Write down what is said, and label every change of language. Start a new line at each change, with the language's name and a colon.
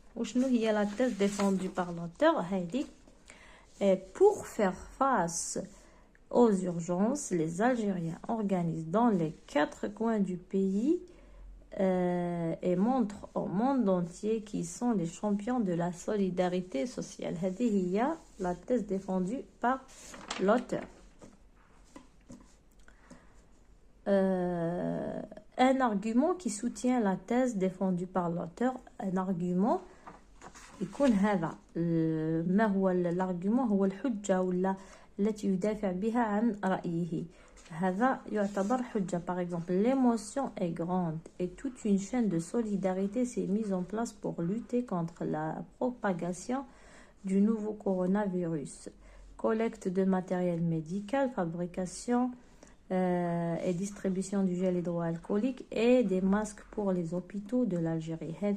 Arabic: وشنو هي
French: la thèse défendue par l'auteur
Arabic: هذه.
French: Pour faire face aux urgences, les Algériens organisent dans les 4 coins du pays et montre au monde entier qu'ils sont les champions de la solidarité sociale.
Arabic: هذه هي
French: la thèse défendue par l'auteur. Un argument qui soutient la thèse défendue par l'auteur, un argument
Arabic: يكون هذا ما هو الارغيومون هو الحجة ولا التي يدافع بها عن رأيه. هذا يعتبر حجة.
French: Par exemple, l'émotion est grande et toute une chaîne de solidarité s'est mise en place pour lutter contre la propagation du nouveau coronavirus. Collecte de matériel médical, fabrication et distribution du gel hydroalcoolique et des masques pour les hôpitaux de l'Algérie.